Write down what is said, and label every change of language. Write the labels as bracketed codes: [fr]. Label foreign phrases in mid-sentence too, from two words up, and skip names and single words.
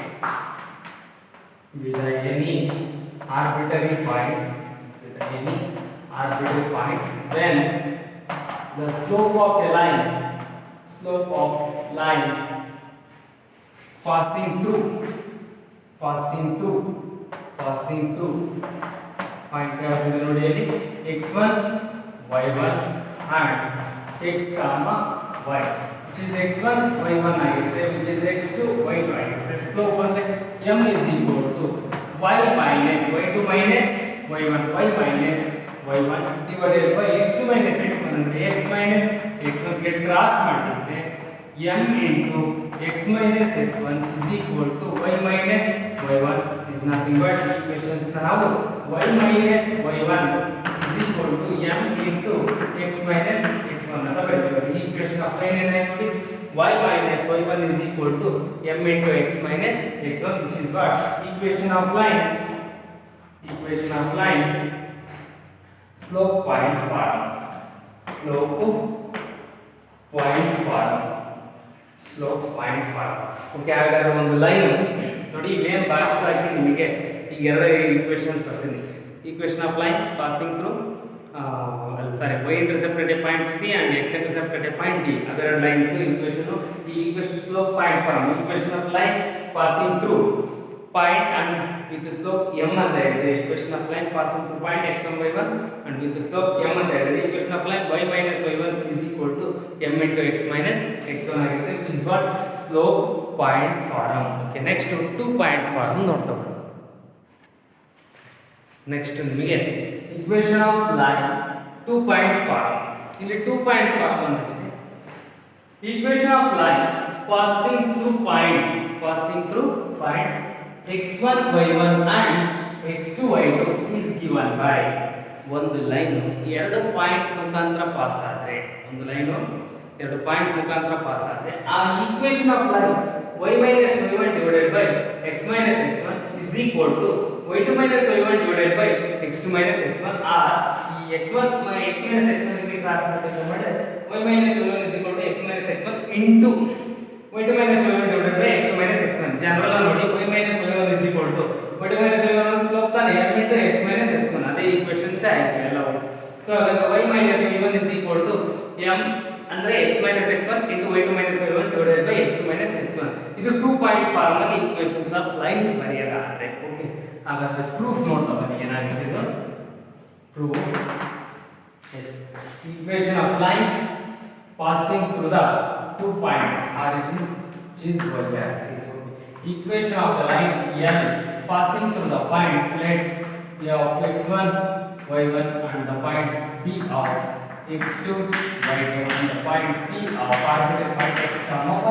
[en] then the slope of line passing through point x1 y1 and x comma y, which is x1 y1 ಆಗಿರುತ್ತೆ, which is x2 y2 ಆಗಿರುತ್ತೆ. slope ಅಂದ್ರೆ m is equal to y minus y2 minus y1 divided by x2 minus x1 ಅಂದ್ರೆ x minus x1 [kn] ಗೆ ಕ್ರಾಸ್ ಮಾಡಿದ್ರೆ [en] m into x minus x1 is equal to y minus y1 is nothing but equations ನಾವು y minus y1 is equal to m into x minus x1 [kn] ಅಂತ ಬರೆಯುತ್ತೇವೆ. ಈ [en] equation of line [kn] ಏನಾಯ್ತು ನೋಡಿ, [en] y minus y1 is equal to m into x minus x1, which is what equation of line slope point form. [kn] ಓಕೆ, ಹಾಗಾದ್ರೆ ಒಂದು ಲೈನ್ ನೋಡಿ, ಮೇನ್ ಬಾಕ್ಸ್ ಹಾಕಿ ನಿಮಗೆ ಈಗ ಎರಡು ಈಕ್ವೇಷನ್ಸ್ ಬರ್ಸಿದೆ. [en] equation of line passing through y intercept at a point C and x intercept at a point D. [kn] ಅವೆರಡು [en] lines equation. [kn] ಈ ಈಕ್ವೇಷನ್ [en] slope point form. equation of line passing through point and with the slope m [kn] ಅಂತ ಹೇಳಿದ್ರೆ [en] equation of line passing through point x1 y1 and with the slope m [kn] ಅಂತ ಹೇಳಿದ್ರೆ [en] equation of line y minus y1 is equal to m into x minus x1 ಆಗಿರುತ್ತೆ, which is what slope point form. Okay, next two point form [kn] ನೋಡ್ತಾ ಹೋಗೋಣ. ನೆಕ್ಸ್ಟ್ ನಿಮಗೆ [en] equation of line 2 point form. ಇಲ್ಲಿ 2 point form ಅನ್ನಷ್ಟೇ. equation of line passing through points x1 y1 and x2 y2 is given by [kn] ಒಂದು ಲೈನ್ ಎರಡು ಪಾಯಿಂಟ್ ಮುಖಾಂತರ ಪಾಸ್ ಆದರೆ [en] ಆ equation of line y minus y1 divided by x minus x1 is equal to y2 minus y1 divided by x2 minus x1 or ಈ x1 x minus x1 [kn] ಗೆ ಕ್ರಾಸ್ ಮಾಡಿದ್ರೆ [en] y minus y1 is equal to x minus x1 into y2 minus y1 divided by x2 minus x1. [kn] ಜನರಲ್ ನೋಡಿ [en] y minus y1 is equal to y2 minus y1 [kn] ಸ್ಲೋಪ್ ತಾನೆ [en] m into x minus x1, [kn] ಅದೇ ಈಕ್ವೇಷನ್ಸ್ ಆಯ್ತು ಎಲ್ಲವೂ. ಸೊ ಹಾಗಾದ್ರೆ [en] y minus y1 is equal to m ಅಂದ್ರೆ x minus x1 into y2 minus y1 divided by x2 minus x1. [kn] ಇದು 2 [en] point form [kn] ಅಲ್ಲಿ [en] equations of lines [kn] ಬರೆಯಲಾಗಿದೆ. ಓಕೆ, ಹಾಗಾದ್ರೆ ಪ್ರೂಫ್ ನೋಡ್ತಾ ಬನ್ನಿ ಏನಾಗಿದೆ ಇದು. [en] proof as equation of line passing through the 2 points origin which is y axis. Equation of the line L passing through the point let A of x1 y1 and the point P of x2 y2 and the point P of arbitrary point x comma y.